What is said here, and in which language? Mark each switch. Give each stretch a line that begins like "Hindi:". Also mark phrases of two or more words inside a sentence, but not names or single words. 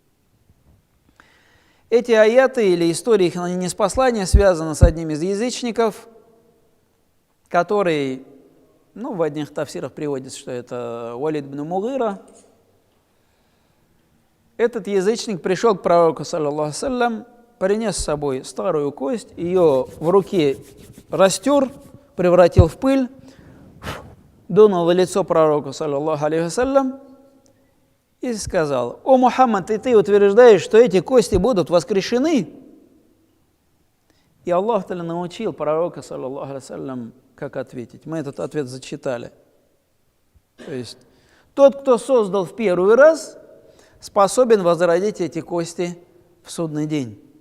Russian: Эти аяты или истории их ниспослания связаны с одним из язычников, который, в одних тафсирах приводится, что это Валид ибн Мугира. Этот язычник пришел к пророку,
Arabic: صلى الله عليه وسلم,
Russian: принес с собой старую кость, ее в руке растер, превратил в пыль, дунул в лицо пророку,
Arabic: صلى الله عليه وسلم,
Russian: и сказал: «О Мухаммад, и ты утверждаешь, что эти кости будут воскрешены?» И Аллах Та'аля научил пророка,
Arabic: صلى الله عليه وسلم,
Russian: как ответить. Мы этот ответ зачитали. То есть тот, кто создал в первый раз, способен возродить эти кости в судный день.